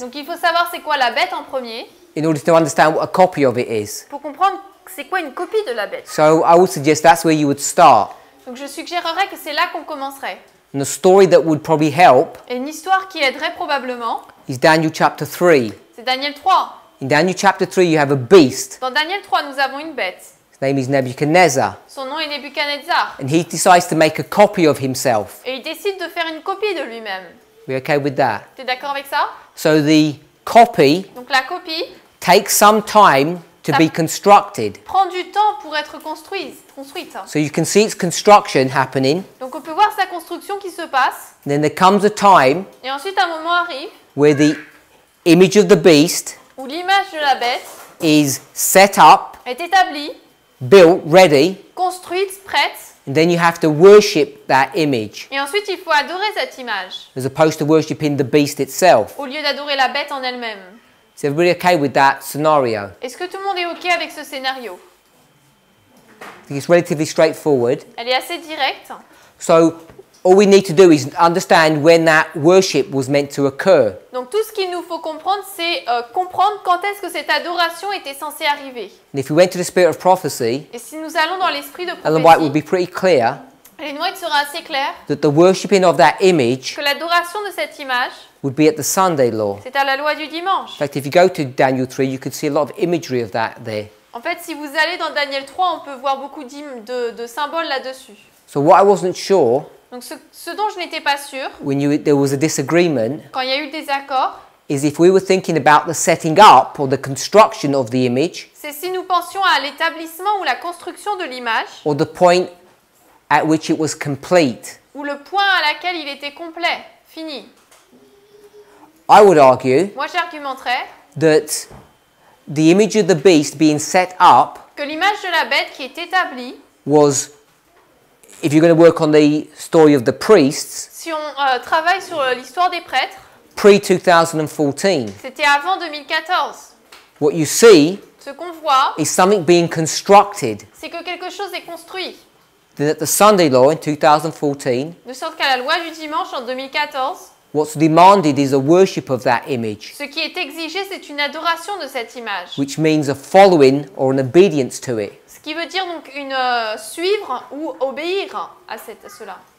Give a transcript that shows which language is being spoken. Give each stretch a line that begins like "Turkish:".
French: Donc il faut savoir c'est quoi la bête en premier
English: in order to understand what a copy of it is.
French: pour comprendre c'est quoi une copie de la bête.
English: So I would suggest that's where you would start.
French: Donc je suggérerais que c'est là qu'on commencerait.
English: And the story that would probably help
French: Et une histoire qui aiderait probablement,
English: is Daniel chapter 3.
French: c'est Daniel 3.
English: In Daniel chapter 3, you have a beast.
French: Dans Daniel 3, nous avons une bête.
English: His name is Nebuchadnezzar.
French: Son nom est Nebuchadnezzar.
English: And he decides to make a copy of himself.
French: Et il décide de faire une copie de lui-même.
English: We okay with that?
French: Tu es d'accord avec ça?
English: So the copy
French: Donc la copie
English: takes some time to be constructed.
French: prend du temps pour être construite.
English: So you can see its construction happening.
French: Donc on peut voir sa construction qui se passe.
English: Then there comes a time
French: Et ensuite un moment arrive
English: where the image of the beast
French: où l'image de la bête
English: is set up,
French: est établie,
English: built, ready,
French: construite, prête.
English: and then you have to worship that image
French: Et ensuite il faut adorer cette image
English: as opposed to worshiping the beast itself.
French: au lieu d'adorer la bête en elle-même.
English: Is everybody okay with that scenario?
French: Est-ce que tout le monde est OK avec ce scénario?
English: I think it's relatively straightforward.
French: Elle est assez directe.
English: So all we need to do is understand when that worship was meant to occur.
French: Donc tout ce qu'il nous faut comprendre, c'est comprendre quand est-ce que cette adoration était censée arriver.
English: And if we went to the spirit of prophecy,
French: Et si nous allons dans l'esprit de
English: Ellen White would
French: prophétie,
English: be pretty clear
French: Ellen White sera assez claire
English: that the worshipping of that image
French: que l'adoration de cette image,
English: would be at the Sunday law.
French: c'est à la loi du dimanche.
English: In fact, if you go to Daniel 3, you could see a lot of imagery of that there.
French: En fait, si vous allez dans Daniel 3, on peut voir beaucoup de symboles là-dessus.
English: So what I wasn't sure,
French: Donc ce dont je n'étais pas sûre,
English: there was a disagreement,
French: quand il y a eu des accords,
English: is if we were thinking about the setting up or the construction of the image,
French: c'est si nous pensions à l'établissement ou la construction de l'image,
English: or the point at which it was complete.
French: ou le point à laquelle il était complet, fini.
English: I would argue
French: Moi, j'argumenterais
English: that the image of the beast being set up
French: que l'image de la bête qui est établie,
English: was, if you're going to work on the story of the priests,
French: si on travaille sur l'histoire des prêtres,
English: pre-2014.
French: c'était avant 2014.
English: What you see
French: Ce qu'on voit,
English: is something being constructed.
French: c'est que quelque chose est construit.
English: Then at the Sunday law in 2014,
French: De sorte qu'à la loi du dimanche en 2014,
English: what's demanded is a worship of that image,
French: ce qui est exigé, c'est une adoration de cette image.
English: which means a following or an obedience to it.
French: Ce qui veut dire donc une suivre ou obéir à cela.